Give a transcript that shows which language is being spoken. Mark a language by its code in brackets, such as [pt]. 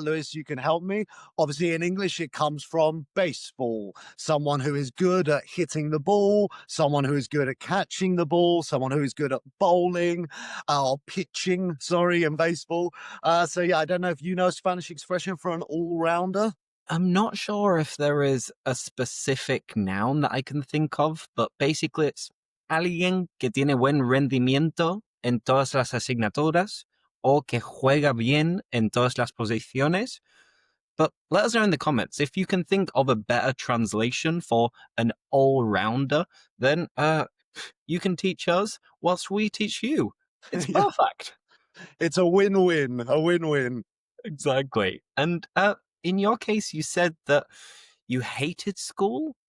[en] Lewis, you can help me. Obviously, in English, it comes from baseball. Someone who is good at hitting the ball, someone who is good at catching the ball, someone who is good at bowling or pitching, sorry, in baseball. So, yeah, I don't know if you know a Spanish expression for an all rounder. I'm not sure if there is a specific noun that I can think of, but basically it's [es] alguien que tiene buen rendimiento en todas las asignaturas o que juega bien en todas las posiciones. [en] But let us know in the comments if you can think of a better translation for an all-rounder, then you can teach us whilst we teach you. It's Yeah, perfect. it's a win-win, a win-win. Exactly. And in your case, you said that you hated school.